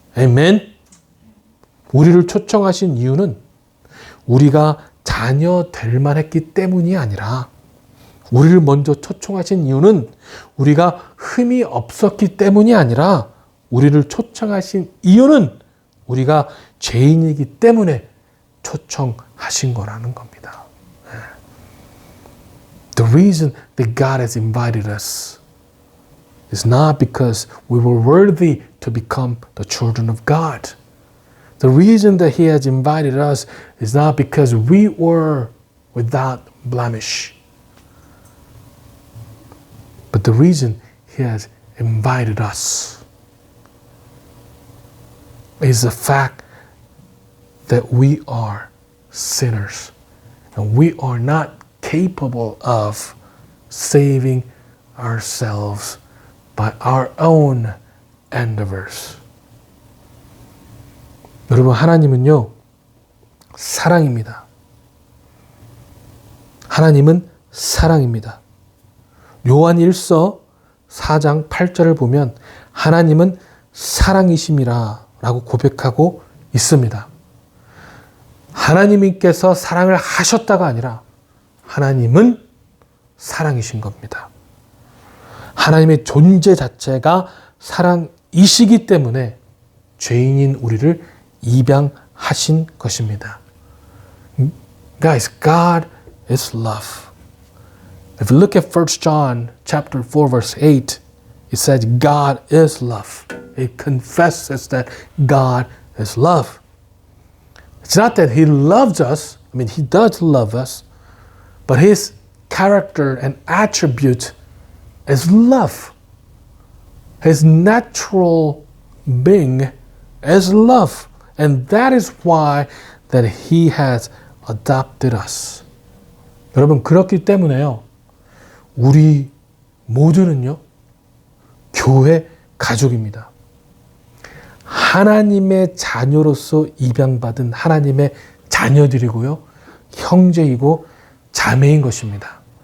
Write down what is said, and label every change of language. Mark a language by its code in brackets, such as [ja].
[en] Amen? [ko] 우리를 초청하신 이유는 우리가 자녀 될 만했기 때문이 아니라 우리를 먼저 초청하신 이유는 우리가 흠이 없었기 때문이 아니라 우리를 초청하신 이유는 우리가 죄인이기 때문에 초청하신 거라는 겁니다. [en] The reason that God has invited us is not because we were worthy to become the children of God. The reason that He has invited us is not because we were without blemish. But the reason He has invited us is the fact that we are sinners and we are not capable of saving ourselves by our own endeavors. [ko] 여러분, 하나님은요, 사랑입니다. 하나님은 사랑입니다. 요한 1서 4장 8절을 보면 하나님은 사랑이심이라 라고 고백하고 있습니다. 하나님께서 사랑을 하셨다가 아니라 하나님은 사랑이신 겁니다. 하나님의 존재 자체가 사랑이시기 때문에 죄인인 우리를 입양하신 것입니다. [en] Guys, God is love. If you look at 1 John chapter 4 verse 8, it says God is love. It confesses that God is love. It's not that He loves us. I mean, He does love us. But His character and attribute is love. His natural being is love. And that is why that He has adopted us. [ko] 여러분, 그렇기 때문에요. 우리 모두는요. 교회 가족입니다. 하나님의 자녀로서 입양받은 하나님의 자녀들이고요. 형제이고 자매인 것입니다.